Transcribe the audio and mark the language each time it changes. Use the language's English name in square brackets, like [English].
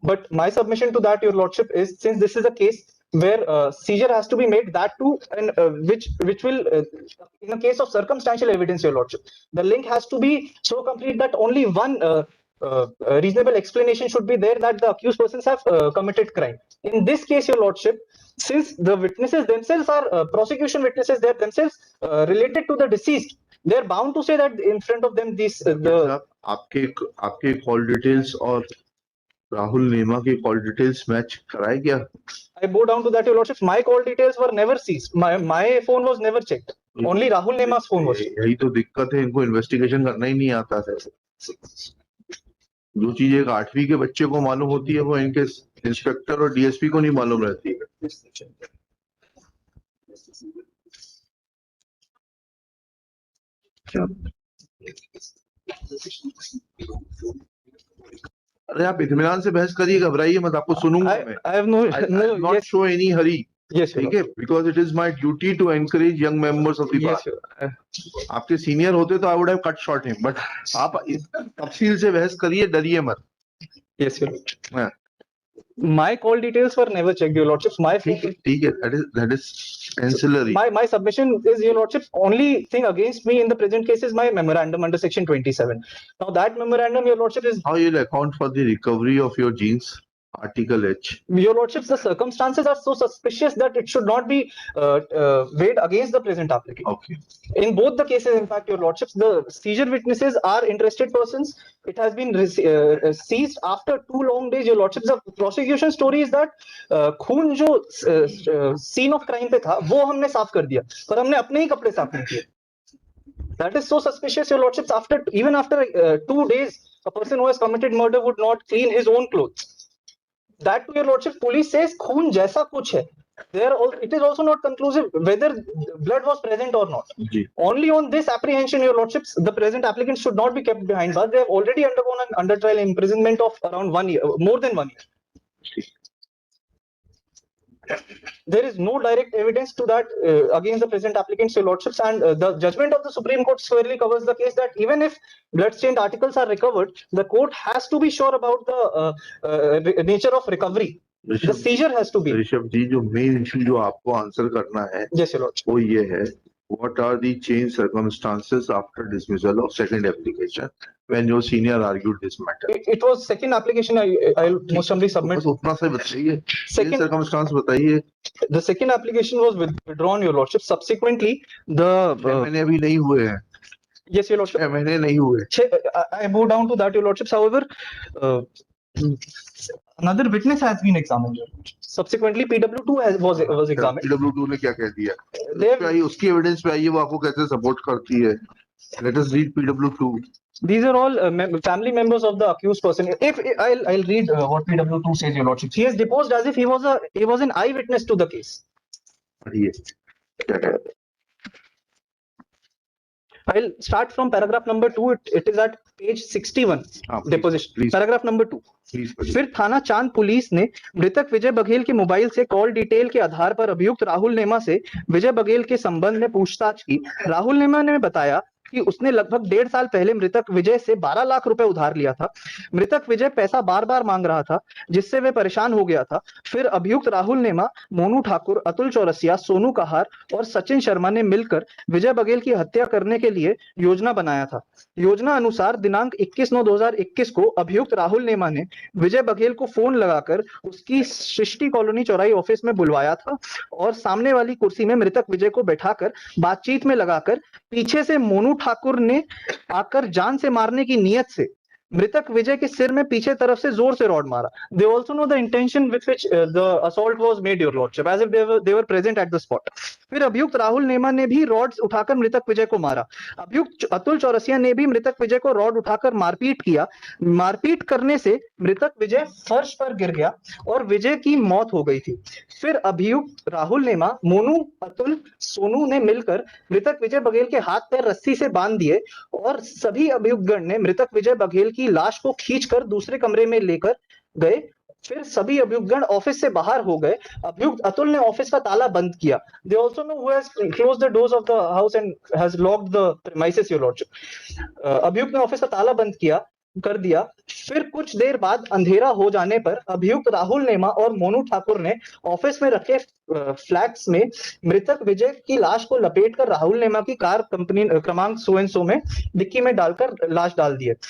[English] But my submission to that, your lordship, is since this is a case where seizure has to be made, that too, and which will, in a case of circumstantial evidence, your lordship, the link has to be so complete that only one reasonable explanation should be there that the accused persons have committed crime. In this case, your lordship, since the witnesses themselves are prosecution witnesses, they are themselves related to the deceased, they are bound to say that in front of them these [Hindi] आपके call details और राहुल नेमा की call details match कराए क्या? [English] I bow down to that, your lordship. My call details were never seized. My phone was never checked. Only Rahul Nema's phone was checked. [Hindi] यही तो दिक्कत है, इनको इन्वेस्टिगेशन करना ही नहीं आता है। जो चीज एक 8वीं के बच्चे को मालूम होती है वो इनके इंस्पेक्टर और डीएसपी को नहीं मालूम रहती है। अरे आप इत्मीनान से बहस करिए, घबराइए मत, आपको सुनूंगा मैं। [English] I have no, not yes, show any hurry, yes, your [Hindi] ठीक है, [English] Because it is my duty to encourage young members of the lordship. Yes, bar. [Hindi] आपके सीनियर होते तो [English] I would have cut short him, but [Hindi] आप तफसील से बहस करिए, डरिए मत। [English] yes, your lordship. [Hindi] हाँ, [English] My call details were never checked, your lordship. My [Hindi] ठीक है, [English] that is ancillary. my submission is, your lordship, only thing against me in the present case is my memorandum under section 27. Now that memorandum, your lordship, is, How you'll account for the recovery of your jeans? Article H. your lordships, the circumstances are so suspicious that it should not be weighed against the present applicant. Okay. In both the cases, in fact, your lordships, the seizure witnesses are interested persons. It has been seized after 2 long days, your lordships. The prosecution story is that [Hindi] खून जो [English] scene of crime [Hindi] पे था वो हमने साफ कर दिया, पर हमने अपने ही कपड़े साफ नहीं किए. [English] That is so suspicious, your lordships. Even after 2 days, a person who has committed murder would not clean his own clothes. That, to your lordship, police says [Hindi] खून जैसा कुछ है. [English] It is also not conclusive whether blood was present or not. [Hindi] Ji. [English] Only on this apprehension, your lordships, the present applicant should not be kept behind bars. They have already undergone an under trial imprisonment of around 1 year, more than 1 year. There is no direct evidence to that against the present applicants, your lordships, and the judgment of the Supreme Court squarely covers the case that even if blood-stained articles are recovered, the court has to be sure about the nature of recovery. The seizure has to be. [Hindi] Rishabh जी, जो main issue जो आपको answer करना है, [English] Yes, your lordship. [Hindi] वो ये है, [English] what are the changed circumstances after dismissal of second application when your senior argued this matter? It was second application. I'll most humbly submit. [Hindi] बस उतना से बताइए, [English] Second [Hindi] circumstance बताइए। [English] The second application was withdrawn, your lordship. Subsequently, the [Hindi] 6 महीने अभी नहीं हुए हैं। [English] yes, your lordship. [Hindi] 6 महीने नहीं हुए। [English] I move down to that, your lordships. However, another witness has been examined. Subsequently, PW2 was examined. [Hindi] PW2 ने क्या कह दिया? [English] They [Hindi] उस पे आइए, उसकी एविडेंस पे आइए, वो आपको कैसे सपोर्ट करती है। [English] Let us read PW2. These are all family members of the accused person. If I'll read what PW2 says, your lordship. He has deposed as if he was an eyewitness to the case. [Hindi] पढ़िए क्या कहते हैं। [English] I'll start from paragraph number 2. It is at page 61. Deposition. Please. Paragraph number 2. [Hindi] फिर थाना चांद police ने मृतक विजय बघेल के मोबाइल से कॉल डिटेल के आधार पर अभियुक्त राहुल नेमा से विजय बघेल के संबंध में पूछताछ की. राहुल नेमा ने बताया कि उसने लगभग 1.5 साल पहले मृतक विजय से 12 लाख रुपए उधार लिया था. मृतक विजय पैसा बार बार मांग रहा था, जिससे वे परेशान हो गया था. फिर अभियुक्त राहुल नेमा, मोनू ठाकुर, अतुल चौरसिया, सोनू कहार और सचिन शर्मा ने मिलकर विजय बघेल की हत्या करने के लिए योजना बनाया था. योजना अनुसार दिनांक 21/9/2021 को अभियुक्त राहुल नेमा ने विजय बघेल को फोन लगाकर उसकी सृष्टि कॉलोनी चौराही ऑफिस में बुलवाया था और सामने वाली कुर्सी में मृतक विजय को बैठाकर बातचीत में लगाकर पीछे से मोनू ठाकुर ने आकर जान से मारने की नियत से मृतक विजय के सिर में पीछे तरफ से जोर से रॉड मारा. [English] They also know the intention with which the assault was made, your lordship, as if they were present at the spot. [Hindi] फिर अभियुक्त राहुल नेमा ने भी रॉड्स उठाकर मृतक विजय को मारा. अभियुक्त अतुल चौरसिया ने भी मृतक विजय को रॉड उठाकर मारपीट किया. मारपीट करने से मृतक विजय फर्श पर गिर गया और विजय की मौत हो गई थी. फिर अभियुक्त राहुल नेमा, मोनू, अतुल, सोनू ने मिलकर मृतक विजय बघेल के हाथ पैर रस्सी से बांध दिए और सभी अभियुक्तगण ने मृतक विजय बघेल की लाश को खींचकर दूसरे कमरे में लेकर गए. फिर सभी अभियुक्तगण ऑफिस से बाहर हो गए. अभियुक्त अतुल ने ऑफिस का ताला बंद किया. [English] They also know who has closed the doors of the house and has locked the premises, your lordship. [Hindi] अभियुक्त ने ऑफिस का ताला बंद कर दिया. फिर कुछ देर बाद अंधेरा हो जाने पर अभियुक्त राहुल नेमा और मोनू ठाकुर ने ऑफिस में रखे फ्लैट्स में मृतक विजय की लाश को लपेटकर राहुल नेमा की कार कंपनी क्रमांक सो एंड सो में डिक्की में डालकर लाश डाल दी.